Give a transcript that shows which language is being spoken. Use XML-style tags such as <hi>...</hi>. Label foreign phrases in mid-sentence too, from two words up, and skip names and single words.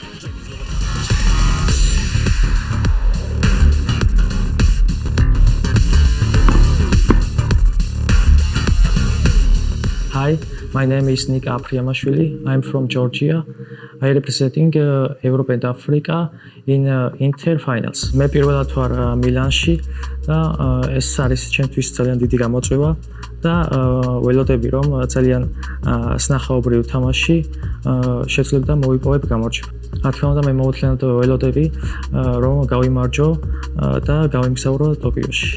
<en>Hi, my name is Nick Abramashvili. I'm from Georgia. I representing Europe and Africa in Inter finals.</en> <ka>მე პირველად ვარ მილანში და ეს არის ჩემთვის ძალიან დიდი გამოწვევა და ველოდები რომ ძალიან სნახაობრივ თამაში შეძლებ და მოვიპოვებ გამარჯვება. რა თქმა უნდა მე მოუთლიანად ველოდები რომ გავიმარჯვო და გავიმგზავრო ტოკიოში.</ka>